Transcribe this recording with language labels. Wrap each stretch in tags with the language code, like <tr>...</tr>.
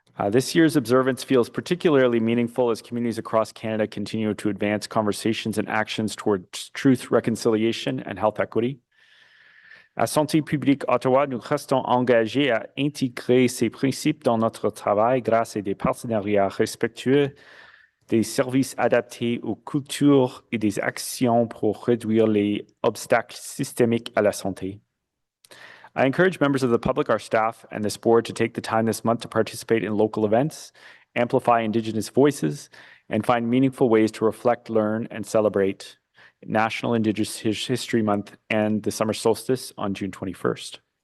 <en>This year's observance feels particularly meaningful as communities across Canada continue to advance conversations and actions towards truth, reconciliation, and health equity.</en> <fr>À Santé publique Ottawa, nous restons engagés à intégrer ces principes dans notre travail grâce à des partenariats respectueux, des services adaptés aux cultures et des actions pour réduire les obstacles systémiques à la santé.</fr> <en>I encourage members of the public, our staff, and this board to take the time this month to participate in local events, amplify Indigenous voices, and find meaningful ways to reflect, learn, and celebrate National Indigenous History Month and the summer solstice on June 21st.</en>